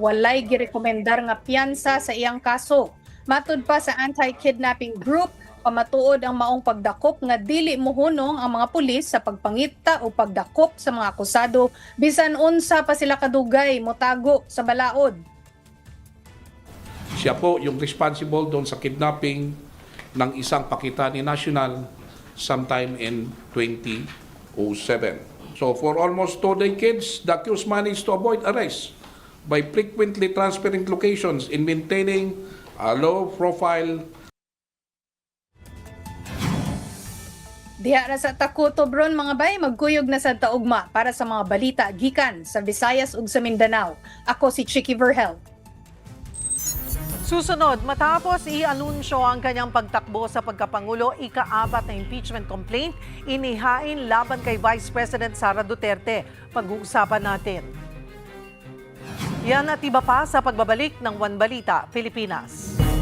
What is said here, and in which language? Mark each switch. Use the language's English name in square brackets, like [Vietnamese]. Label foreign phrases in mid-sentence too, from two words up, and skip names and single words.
[Cebuano] Walay girekomendar nga piyansa sa iyang kaso. Matud pa sa anti-kidnapping group, pamatuod ang maong pagdakop nga dili mohunong ang mga pulis sa pagpangita o pagdakop sa mga akusado bisan unsa pa sila kadugay motago sa balaod. [Filipino] Siya po yung responsible doon sa kidnapping ng isang Pakistani national [English] sometime in [Filipino] 2007. [English] So for almost 2 decades, the accused managed to avoid arrest by frequently transferring locations in maintaining a low profile. [Cebuano] Diha ra sa Takutobron mga bay, magkuyog na sa taugma para sa mga balita gikan sa Visayas ug sa Mindanao. Ako si Chicky Verhel. [Filipino] Susunod, matapos i-anunsyo ang kanyang pagtakbo sa pagkapangulo, ika-4 na impeachment complaint, inihain laban kay Vice President Sara Duterte. Pag-uusapan natin. Yan at iba pa sa pagbabalik ng One Balita, Pilipinas.